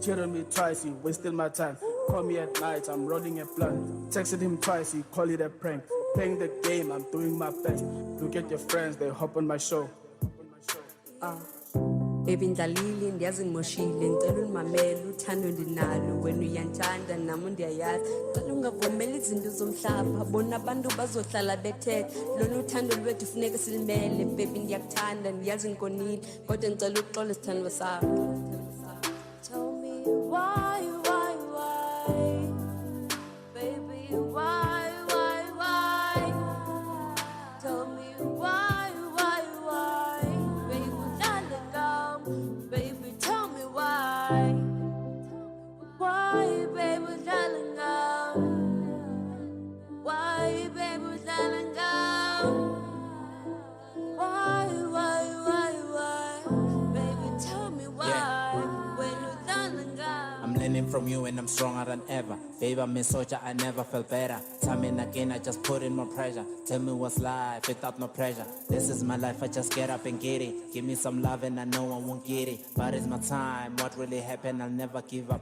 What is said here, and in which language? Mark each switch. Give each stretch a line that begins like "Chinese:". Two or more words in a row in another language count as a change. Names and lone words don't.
English: Cheated me twice, you wasted my time. Call me at night, I'm rolling a blunt. Texted him twice, you call it a prank. Playing the game, I'm doing my best. Look at your friends, they hop on my show.
Xhosa: Baby ndlalile ndiyazi ngimoshile ngicela unimamela uthando ndinalo wena uyanthanda nami ndiyayazi cela ungavumeli izinto zomhlaba bona abantu bazohlala bethethe lona uthando lwethu funeka silimele baby ndiyakuthanda ndiyazi ngikonile kodwa ngicela uxole sithando sakho.
English: Tell me why baby why tell me why baby darling baby tell me why baby darling why baby darling why baby tell me why when you darling I'm learning from you and I'm stronger than ever. Babe, I'm a soldier, I never felt better. Time and again, I just put in more pressure. Tell me what's life without no pressure. This is my life, I just get up and get it. Give me some love and I know I won't get it. But it's my time, what really happened, I'll never give up.